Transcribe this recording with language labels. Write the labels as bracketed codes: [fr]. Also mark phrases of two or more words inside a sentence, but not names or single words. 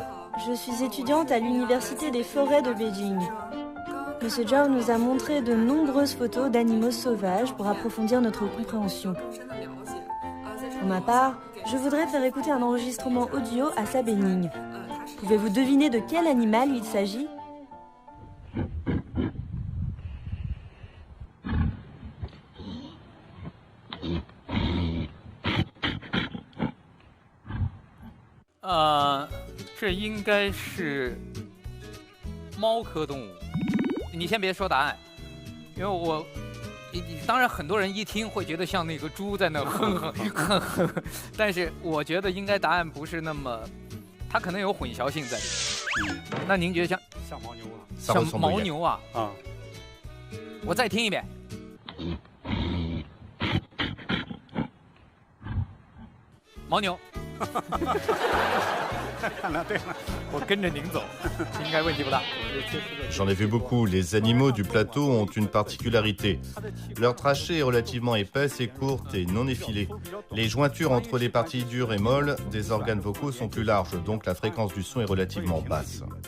[fr] Je suis étudiante à l'Université des forêts de Beijing. Monsieur Zhao nous a montré de nombreuses photos d'animaux sauvages pour approfondir notre compréhension. Pour ma part, je voudrais faire écouter un enregistrement audio à Sa Bening. Pouvez-vous deviner de quel animal il s'agit ? [zh] 这应该是猫科动物。你先别说答案，因为当然很多人一听会觉得像那个猪在那哼哼哼哼，但是我觉得应该答案不是那么，它可能有混淆性在里面。那您觉得像牦牛啊？像牦牛啊？啊，我再听一遍。牦牛。 [fr] J'en ai vu beaucoup. Les animaux du plateau ont une particularité. Leur trachée est relativement épaisse et courte et non effilée. Les jointures entre les parties dures et molles des organes vocaux sont plus larges, donc la fréquence du son est relativement basse.